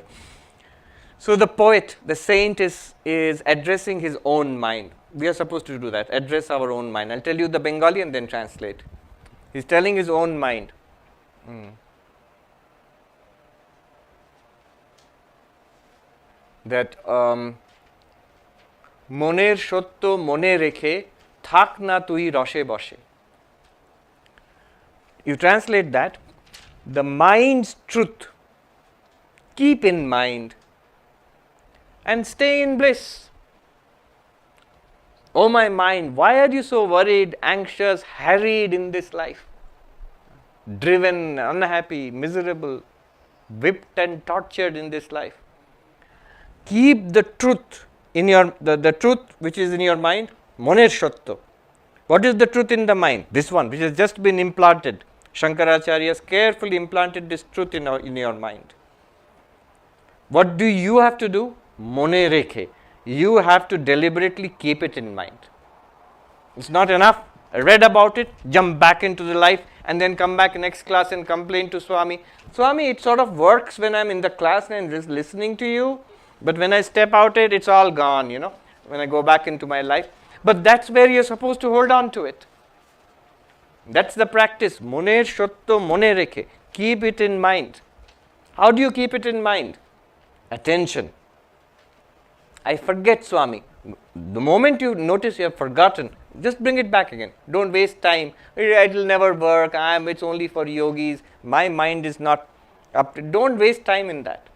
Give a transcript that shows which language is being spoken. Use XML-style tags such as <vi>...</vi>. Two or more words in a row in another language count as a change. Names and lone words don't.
<en>So the poet, the saint is addressing his own mind. We are supposed to do that, address our own mind. I'll tell you the Bengali and then translate. He's telling his own mind.</en> <bn>That মনের সত্য মনে রেখে থাক না তুই রসে বসে.</bn> <en>You translate that, the mind's truth, keep in mind and stay in bliss. Oh my mind, why are you so worried, anxious, harried in this life? Driven, unhappy, miserable, whipped and tortured in this life. Keep the truth in your, the truth which is in your mind,</en> <bn>মনের সত্য.</bn> <en>What is the truth in the mind? This one, which has just been implanted. Shankaracharya has carefully implanted this truth in your mind. What do you have to do?</en> <bn>মনে রেখে.</bn> <en>You have to deliberately keep it in mind. It's not enough. I read about it, jump back into the life and then come back next class and complain to Swami. Swami, it sort of works when I'm in the class and just listening to you, but when I step out it's all gone, when I go back into my life. But that's where you're supposed to hold on to it. That's the practice.</en> <bn>মনের সত্য মনে রেখে.</bn> <en>Keep it in mind. How do you keep it in mind? Attention. I forget, Swami. The moment you notice you have forgotten, just bring it back again. Don't waste time. It will never work. It's only for yogis. My mind is not up to. Don't waste time in that.</en>